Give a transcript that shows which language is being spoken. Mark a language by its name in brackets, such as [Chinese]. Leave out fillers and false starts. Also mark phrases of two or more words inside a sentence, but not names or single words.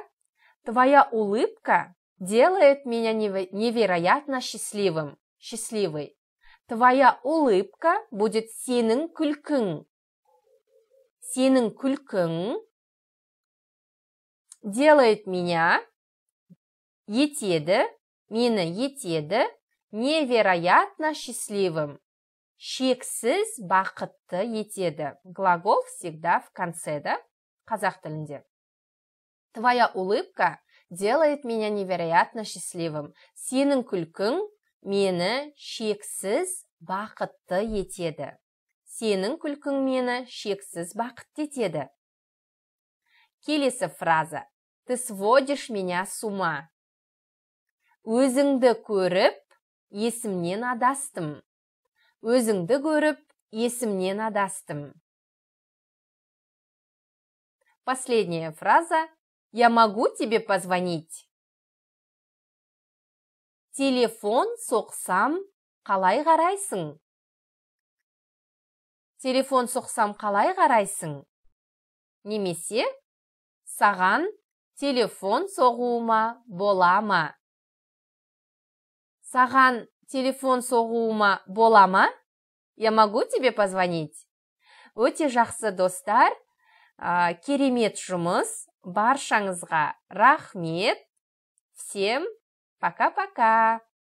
[Russian] Твоя улыбка делает меня невероятно счастливым. Счастливой. Твоя улыбка будет [Kazakh] сенің күлкің. Сенің күлкің [Russian] делает меня, [Kazakh] етеді, мені етеді, [Russian] невероятно счастливым. [Kazakh] Шексіз бақытты етеді. [Russian] Глагол всегда в конце, да? [Kazakh] Қазақ тілінде. [Russian] Твоя улыбка делает меня невероятно счастливым. [Kazakh] Сенің күлкің мені шексіз бақытты етеді. Сенің күлкің мені шексіз бақытты етеді. Келесі фраза. [Russian] Ты сводишь меня с ума. [Kazakh] Өзіңді көріп, есімнен адастым. Өзіңді көріп, есімнен адастым. [Russian] Последняя фраза. Я могу тебе позвонить? [Kazakh] Телефон соқсам, қалай қарайсың? Телефон соқсам, қалай қарайсың? Немесе, саған телефон соғуыма бола ма? Саған телефон соғуыма бола ма? [Russian] Я могу тебе позвонить? [Kazakh] Өте жақсы достар, керемет жұмыс, баршаңызға рахмет. [Russian] Всем пока-пока.